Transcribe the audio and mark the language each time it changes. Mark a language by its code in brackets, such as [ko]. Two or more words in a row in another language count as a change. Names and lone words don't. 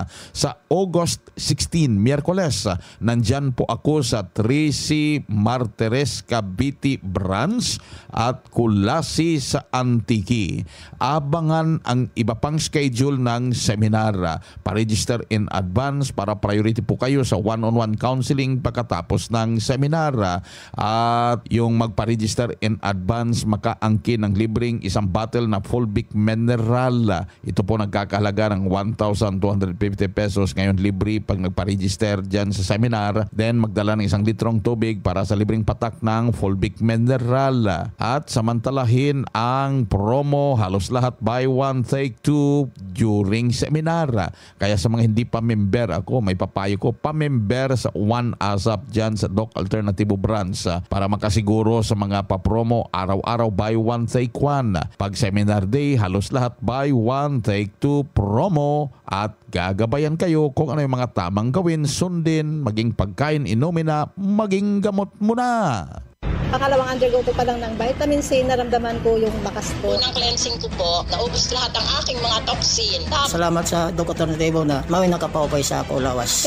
[tl] Sa August 16, Miyerkules, nandyan po ako sa Tracy Martires Cavite Branch at Kulasi sa Antique. Abangan ang iba pang schedule ng seminar. Pa-register [en] in advance [tl] para priority po kayo sa one-on-one counseling pagkatapos ng seminar. At yung magpa-register [en] in advance, [tl] makaangkin ng libreng isang bottle na Fulvic Mineral. Ito po nagkakahalaga ng 1,250 pesos. Ngayon libre pag nagpa-register dyan sa seminar. Then magdala ng 1 litrong tubig para sa libreng patak ng Fulvic Mineral. At samantalahin ang promo, halos lahat [en] buy one take two during seminar. [tl] Kaya sa mga hindi pa member, ako may papayo ko, pa-member sa One ASAP dyan sa Doc Alternativo Branch para makasiguro sa mga pa-promo, araw-araw [en] buy one take one. [tl] Pag seminar day, halos lahat [en] buy one take two promo [tl] at gagabayan kayo kung ano yung mga tamang gawin, sundin, maging pagkain, inomina, maging gamot muna. Pangalawang undergo ko pa lang ng vitamin C, naramdaman ko yung lakas ko. Unang cleansing ko po, naubos lahat ang aking mga toxin. Salamat sa Doc Alternativo na mawin nakapawapay sa ako lawas.